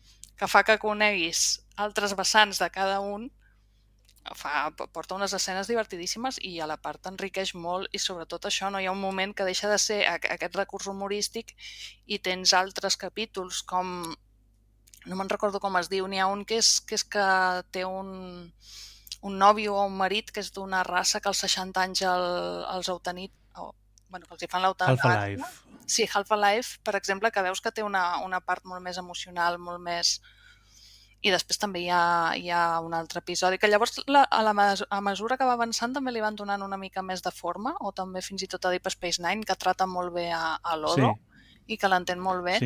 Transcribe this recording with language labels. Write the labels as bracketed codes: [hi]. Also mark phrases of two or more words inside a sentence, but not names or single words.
[ca] fa que coneguis altres vessants de cada un, porta unes escenes divertidíssimes i a la part enriqueix molt i sobretot això, no hi ha un moment que deixa de ser aquest recurs humorístic i tens altres capítols com, no me'n recordo com es diu, n'hi ha un que és que té un nòvio o un marit que és d'una raça que als 60 anys els eutanit, bueno, que els hi fan l'eutanàsia. Half-Life. Sí, Half-Life, per exemple, que veus que té una part molt més emocional, molt més... I després també hi ha un altre episodi, que llavors a mesura que va avançant també li van donant una mica més de forma, o també fins i tot a Deep Space Nine, que trata molt bé a l'Odo i que l'entén molt bé.